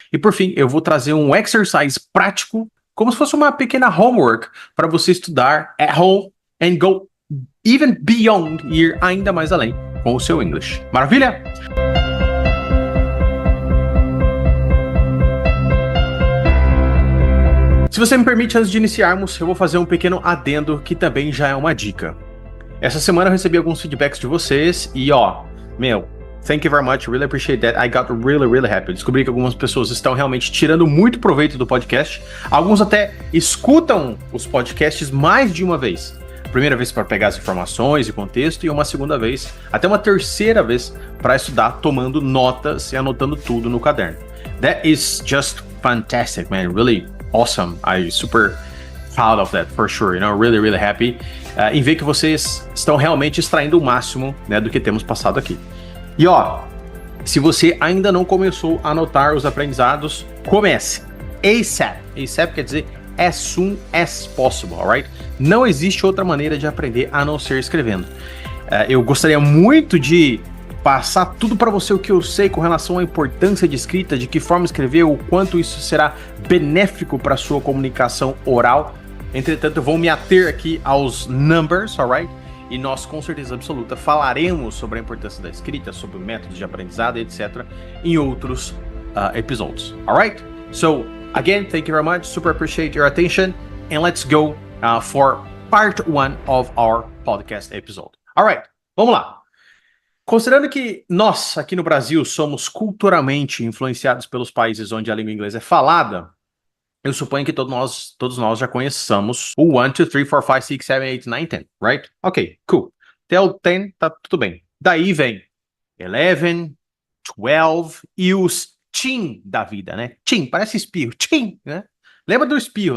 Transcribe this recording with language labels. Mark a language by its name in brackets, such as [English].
[Portuguese] E por fim, eu vou trazer um exercise prático, como se fosse uma pequena homework para você estudar [English] at home and go even beyond, [Portuguese] ir ainda mais além com o seu English. Maravilha? Se você me permite, antes de iniciarmos, eu vou fazer um pequeno adendo que também já é uma dica. Essa semana eu recebi alguns feedbacks de vocês e ó, [English] thank you very much, really appreciate that, I got really happy. [Portuguese] Descobri que algumas pessoas estão realmente tirando muito proveito do podcast, alguns até escutam os podcasts mais de uma vez. Primeira vez para pegar as informações e contexto e uma segunda vez, até uma terceira vez para estudar tomando notas e anotando tudo no caderno. [English] That is just fantastic, man, really awesome. I'm super proud of that, for sure, really happy [Portuguese] em ver que vocês estão realmente extraindo o máximo, né, do que temos passado aqui. E ó, se você ainda não começou a anotar os aprendizados, comece ASAP. [English] ASAP [Portuguese] quer dizer [English] as soon as possible, alright? [Portuguese] Não existe outra maneira de aprender a não ser escrevendo. Eu gostaria muito de passar tudo para você o que eu sei com relação à importância de escrita, de que forma escrever, o quanto isso será benéfico para a sua comunicação oral. Entretanto, eu vou me ater aqui aos numbers, alright? E nós, com certeza absoluta, falaremos sobre a importância da escrita, sobre métodos de aprendizado, etc., em outros episódios, alright? [English] So, again, thank you very much, super appreciate your attention, and let's go for part 1 of our podcast episode. [Portuguese] Alright, vamos lá. Considerando que nós, aqui no Brasil, somos culturalmente influenciados pelos países onde a língua inglesa é falada, eu suponho que todos nós já conheçamos o 1, 2, 3, 4, 5, 6, 7, 8, 9, 10, right? Ok, cool. Até o 10 tá tudo bem. Daí vem 11, 12 e os teen da vida, né? Teen, parece espirro. Teen, né? Lembra do espirro?